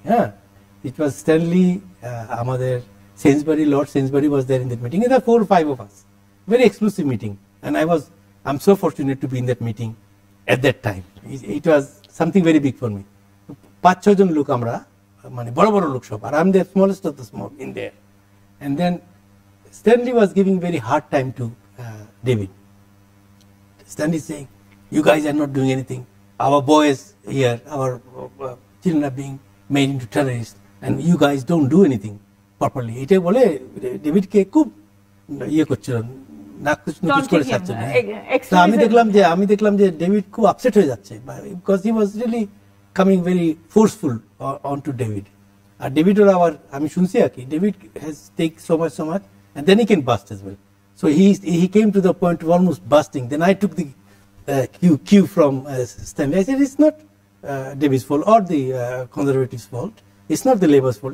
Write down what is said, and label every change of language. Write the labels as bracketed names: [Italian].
[English] Yeah, it was Stanley. আমাদের Lord Sainsbury was there in that meeting. There were 4 or 5 of us. Very exclusive meeting, and I'm so fortunate to be in that meeting at that time. It was something very big for me. [Bangla] 5-6 জন লোক আমরা, মানে বড় বড় লোক সব, আর [English] I'm the smallest of the small in there. And then Stanley was giving very hard time to David. Stanley saying, you guys are not doing anything. Our boys here, our children are being made into terrorists, and you guys don't do anything properly. [Bangla] এটা বলে ডেভিডকে খুব ইয়ে করছিল, নাকুচ করে ছাড়ছিল। তো আমি দেখলাম যে ডেভিড খুব আপসেট হয়ে যাচ্ছে, [English] because he was really coming very forceful onto David. [Bangla] আর David ওর আবার আমি শুনছি আর কি, [English] David has take so much and then he can bust as well. So he came to the point of almost busting. Then I took the cue from Stanley. I said, it's not David's fault or the conservatives' fault. It's not the labor's fault.